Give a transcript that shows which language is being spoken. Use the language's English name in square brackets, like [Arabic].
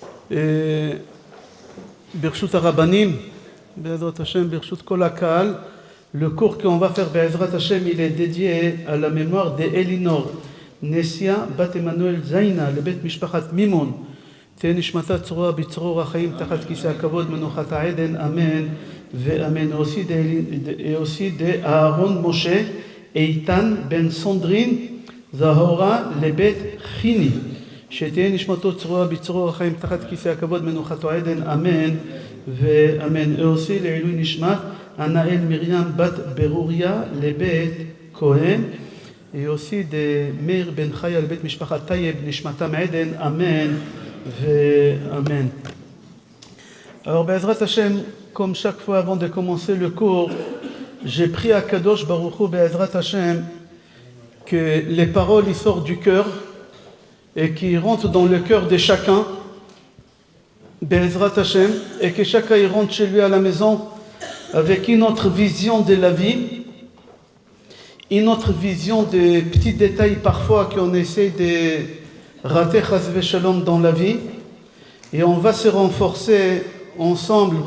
[French] Et Birshut Arabanim, Be'ezrat Hashem, Birshut Kol HaKahal. Le cours qu'on va faire Be'ezrat Hashem, il est dédié à la mémoire d'Elinor Nesia Bat Emmanuel Zaina, le Bet Mishpachat Mimon. [Hebrew] תהיה נשמתה צרורה בצרור החיים תחת כיסא הכבוד מנוחת העדן, אמן ואמן. [French] aussi de [Hebrew] Aaron Moshe איתן בן סונדרין זהורה לבית חיני, שתהיה נשמתו צרורה בצרור החיים תחת כיסא הכבוד מנוחתו עדן, אמן ואמן. [French] aussi [Hebrew] לעילוי נשמת ענאל מרים בת ברוריה לבית כהן, [French] et aussi de [Hebrew] מאיר בן חיה לבית משפחת טייב נשמתם עדן, אמן Amen. [French] Alors, Be'ezrat Hashem, comme chaque fois avant de commencer le cours, j'ai pris à Kadosh Baruch Hu, Be'ezrat Hashem, que les paroles y sortent du cœur et qui rentrent dans le cœur de chacun, Be'ezrat Hashem, et que chacun y rentre chez lui à la maison avec une autre vision de la vie, une autre vision des petits détails parfois qu'on essaie de rater chas v'shalom dans la vie, et on va se renforcer ensemble.